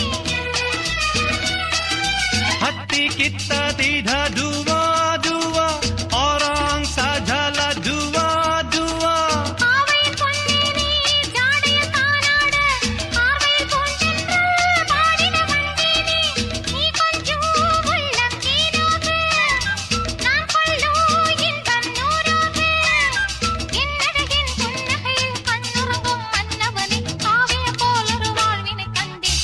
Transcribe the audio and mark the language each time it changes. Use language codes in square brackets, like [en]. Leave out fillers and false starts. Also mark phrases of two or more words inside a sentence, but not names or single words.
[ms] Hati kita tidak dua-dua, orang sajalah dua-dua. [ta] ஆவையின் பொன்னே நீ ஜாடையில் தானாட ஆர்வையில் பூந்தென்று பாடிட வந்தேனே நீ கொஞ்சம் உள்ளம் தேனாக நான் கொள்ளும் இன்பம் நூறாக என்னழகின் புன்னகையில் கண்ணுறங்கும் மன்னவனே காவியம் போலொரு வாழ்வினை கண்டேன்